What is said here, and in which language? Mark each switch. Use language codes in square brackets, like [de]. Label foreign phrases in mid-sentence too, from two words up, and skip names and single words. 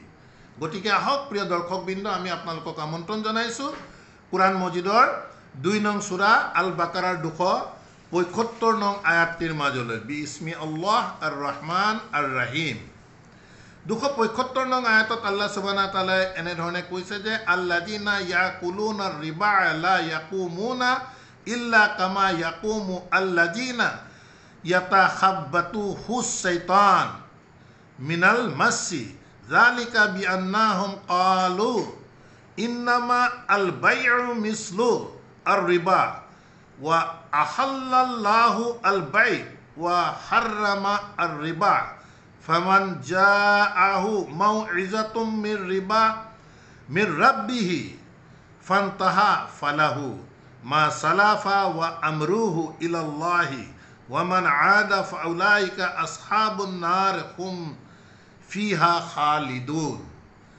[as] গতিকে আহক প্ৰিয় দৰ্শকবৃন্দ, আমি আপোনালোকক আমন্ত্ৰণ জনাইছোঁ কোৰাণ মজিদৰ ২ নং সূৰা আল বাকাৰাৰ ২৭৫ নং আয়াতটিৰ মাজলৈ। [ar] بسم الله الرحمن الرحيم. [as] ২৭৫ নং আয়াতত [ar] الله سبحانه وتعالى [as] এনেধৰণে কৈছে যে [ar] الذين يأكلون الربا لا يقومون إلا كما يقوم الذي يتخبطه الشيطان من المس ذلك بأنهم قالوا إنما البيع مثل الربا وأحل الله البيع وحرم الربا فمن جاءه موعظة من ربه فانتهى فله ما سلف وأمره إلى الله ومن عاد فأولئك أصحاب النار هم فيها خالدون.